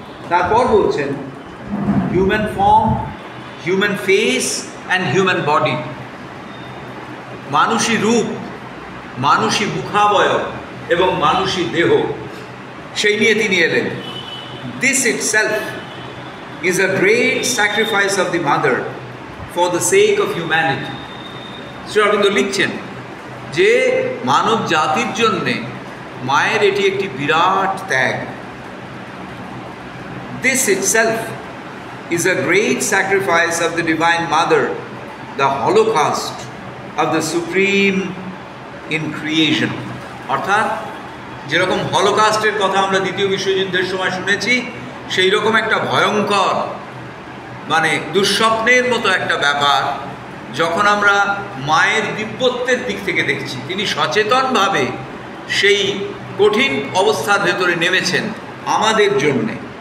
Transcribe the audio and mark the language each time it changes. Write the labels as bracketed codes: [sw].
[bn] তারপর বলছেন [en] Human form, human face and human body. [bn] মানুষই রূপ, মানুষই মুখাবয়ব এবং মানুষই দেহ, সেই নিয়ে তিনি এলেন। [en] This itself is a great sacrifice of the mother for the sake of humanity. [bn] Shri Aurobindo লিখছেন যে মানব জাতির জন্যে মায়ের এটি একটি বিরাট ত্যাগ। [en] This itself is a great sacrifice of the Divine Mother, the holocaust of the Supreme in creation. [bn] অর্থাৎ যেরকম হলোকাস্টের কথা আমরা দ্বিতীয় বিশ্বযুদ্ধের সময় শুনেছি, সেই রকম একটা ভয়ঙ্কর মানে দুঃস্বপ্নের মতো একটা ব্যাপার যখন আমরা মায়ের দিব্যত্বের দিক থেকে দেখছি। তিনি সচেতনভাবে সেই কঠিন অবস্থার ভেতরে নেমেছেন আমাদের জন্যে।